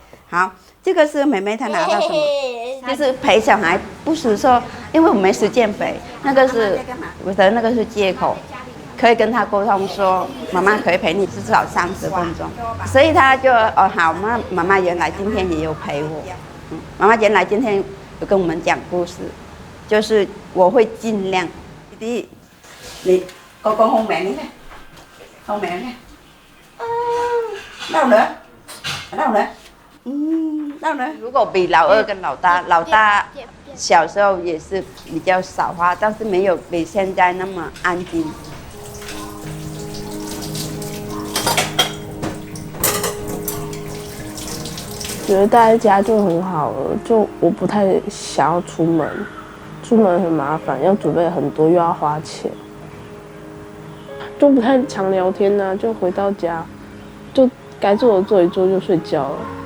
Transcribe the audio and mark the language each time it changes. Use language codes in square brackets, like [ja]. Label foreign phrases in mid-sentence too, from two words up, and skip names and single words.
[zh] 好，这个是妹妹她拿到什么？就是陪小孩，不是说因为我没时间陪，那个是我的那个是借口。可以跟他沟通说，妈妈可以陪你至少30分钟，所以他就好，妈妈原来今天也有陪我，妈妈原来今天有跟我们讲故事，就是我会尽量。弟弟，你 [vi] con hôn mẹ nữa nè, hôn mẹ nè, đâu nữa, ở đâu nữa, đâu nữa。 [zh] 如果比老二跟老大小时候也是比较少话，但是没有比现在那么安静。觉得待在家就很好了，就我不太想要出门，出门很麻烦，要准备很多又要花钱，就不太常聊天呢，就回到家，就该做的做一做就睡觉了。